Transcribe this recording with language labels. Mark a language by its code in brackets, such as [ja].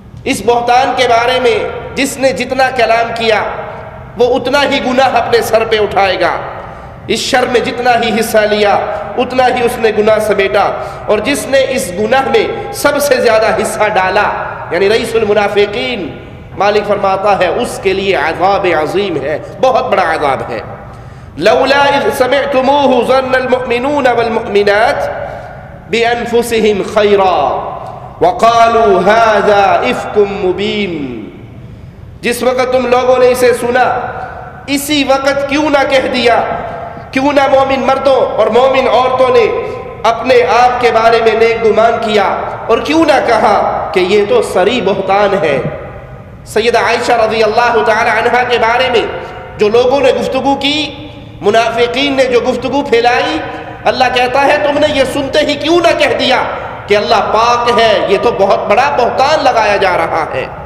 [ur] اس بہتان کے بارے میں جس نے جتنا کلام کیا وہ اتنا ہی گناہ اپنے سر پہ اٹھائے گا. اس شر میں جتنا ہی حصہ لیا اتنا ہی اس نے گناہ سمیٹا، اور جس نے اس گناہ میں سب سے زیادہ حصہ ڈالا یعنی رئیس المنافقین، مالک فرماتا ہے اس کے لیے عذاب عظیم ہے، بہت بڑا عذاب ہے. [ar] لولا اذ سمعتموه ظن المؤمنون والمؤمنات بانفسهم خيرا وقالوا هذا افك مبين. [ur] جس وقت تم لوگوں نے اسے سنا اسی وقت کیوں نہ کہہ دیا، کیوں نہ مومن مردوں اور مومن عورتوں نے اپنے آپ کے بارے میں نیک گمان کیا، اور کیوں نہ کہا کہ یہ تو سری بہتان ہے. سیدہ عائشہ رضی اللہ تعالی عنہا کے بارے میں جو لوگوں نے گفتگو کی، منافقین نے جو گفتگو پھیلائی، اللہ کہتا ہے تم نے یہ سنتے ہی کیوں نہ کہہ دیا کہ اللہ پاک ہے، یہ تو بہت بڑا بہتان لگایا جا رہا ہے.